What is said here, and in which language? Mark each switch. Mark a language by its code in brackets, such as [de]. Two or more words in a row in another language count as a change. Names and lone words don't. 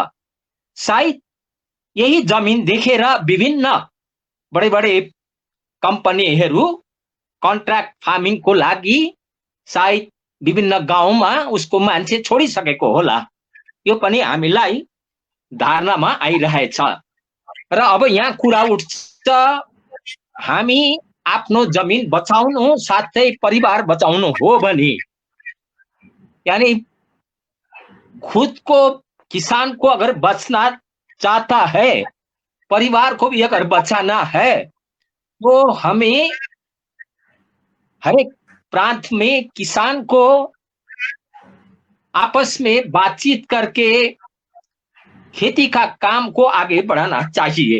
[ne] सायद यही जमिन देखेर विभिन्न बडे बडे कम्पनीहरू कन्ट्र्याक्ट फार्मिङको लागि सायद विभिन्न गाउँमा उसको मान्छे छोडिसकेको होला यो पनि हामीलाई धारणामा आइरहेछ र अब यहाँ कुरा उठ्छ हामी आफ्नो जमिन बचाउनु साथै परिवार बचाउनु हो भने [hi] यानी खुद को किसान को अगर बचना चाहता है परिवार को भी अगर बचाना है तो हमें हर एक प्रांत में किसान को आपस में बातचीत करके खेती का काम को आगे बढ़ाना चाहिए।